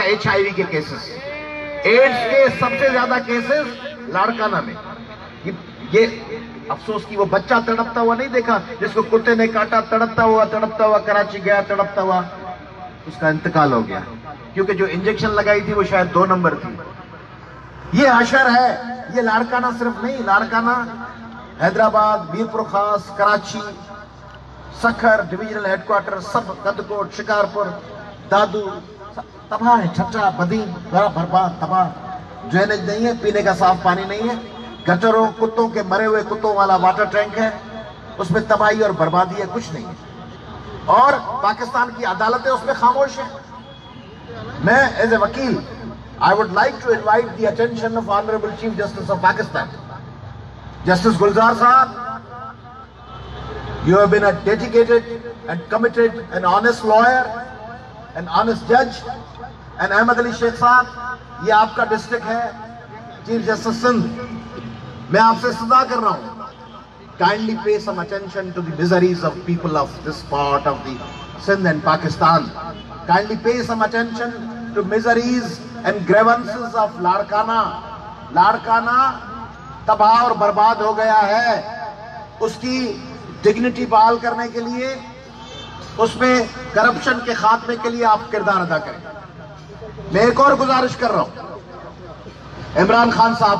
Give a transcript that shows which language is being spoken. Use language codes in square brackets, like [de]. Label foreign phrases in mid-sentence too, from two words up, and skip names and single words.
[ur] HIV کے کیسز ایڈز کے سب سے زیادہ کیسز لاڑکانہ میں یہ افسوس کی وہ بچہ تڑپتا ہوا نہیں دیکھا جسکو کتے نے کاٹا تڑپتا ہوا کراچی گیا تڑپتا ہوا اسکا انتقال ہو گیا کیونکہ جو انجکشن لگائی تھی وہ شاید 2 نمبر تھی یہ حشر ہے یہ لاڑکانہ صرف نہیں لاڑکانہ حیدرآباد میرپور خاص کراچی سکھر ڈویژنل ہیڈکوارٹر سب کدکوٹ شکارپور دادو تباہ ہے چھٹا بدی بڑا برباد تباہ ڈرینیج نہیں ہے پینے کا صاف پانی نہیں ہے گٹروں کتوں کے مرے ہوئے کتوں والا واٹر ٹینک ہے اس میں تباہی اور بربادی ہے کچھ نہیں ہے اور پاکستان کی عدالتیں اس میں خاموش ہیں میں [en] as a [ur] وکیل [en] I would like to invite the attention of honourable Chief Justice of Pakistan [ur] جسٹس گلزار صاحب [en] you have been a dedicated and committed and honest lawyer an honest judge and Ahmed Ali Sheikh [ur] صاحب یہ آپکا ڈسٹرکٹ ہے چیف جسٹس سندھ میں آپ سے صدا کر رہا ہوں [en] kindly pay some attention to the miseries of people of this part of the Sindh and Pakistan kindly pay some attention to miseries and grievances of [ur] لاڑکانہ تباہ اور برباد ہو گیا ہے اسکی ڈگنیٹی بحال کرنے کے لیے اس میں کرپشن کے خاتمے کے لیے آپ کردار ادا کریں میں ایک اور گزارش کر رہا ہوں عمران خان صاحب